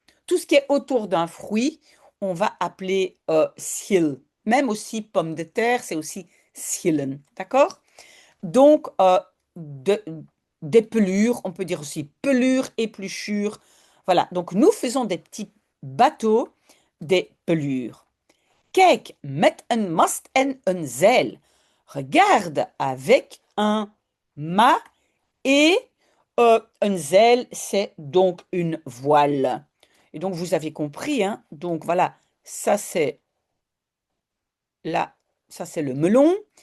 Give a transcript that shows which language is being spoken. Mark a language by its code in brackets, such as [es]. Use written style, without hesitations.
[fr] Tout ce qui est autour d'un fruit, on va appeler schil. Même aussi pomme de terre, c'est aussi schillen, d'accord? Donc, de- des pelures, on peut dire aussi pelures, épluchures. Voilà, donc nous faisons des petits bateaux, des pelures. [nl] Kijk, met een mast en een zeil. [fr] Regarde avec un mât et un zeil, c'est donc une voile. Et donc, vous avez compris, hein? Donc, voilà, ça c'est là, ça c'est le melon.